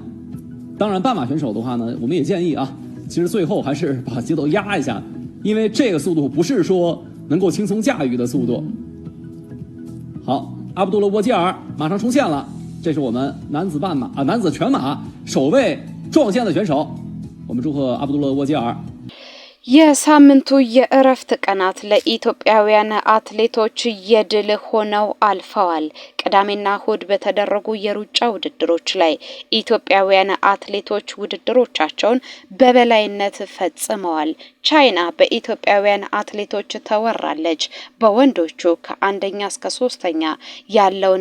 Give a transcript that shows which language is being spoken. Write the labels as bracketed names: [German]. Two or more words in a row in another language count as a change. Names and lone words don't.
[Chinese] 当然半马选手的话呢，我们也建议啊，其实最后还是把节奏压一下，因为这个速度不是说能够轻松驾驭的速度。好，阿卜杜勒沃吉尔马上冲线了，这是我们男子全马首位撞线的选手，我们祝贺阿卜杜勒沃吉尔。 [Amharic] የሳምንቱ የእረፍት ቀናት ለኢትዮጵያውያን አትሌቶች የድል ሆነው አልፈዋል። ቅዳሜና እሁድ በተደረጉ የሩጫ ውድድሮች ላይ ኢትዮጵያውያን አትሌቶች ውድድሮቻቸውን በበላይነት ፈጽመዋል። ቻይና በኢትዮጵያውያን አትሌቶች ተወራለች። በወንዶቹ ከአንደኛ እስከ 3ኛ ያለውን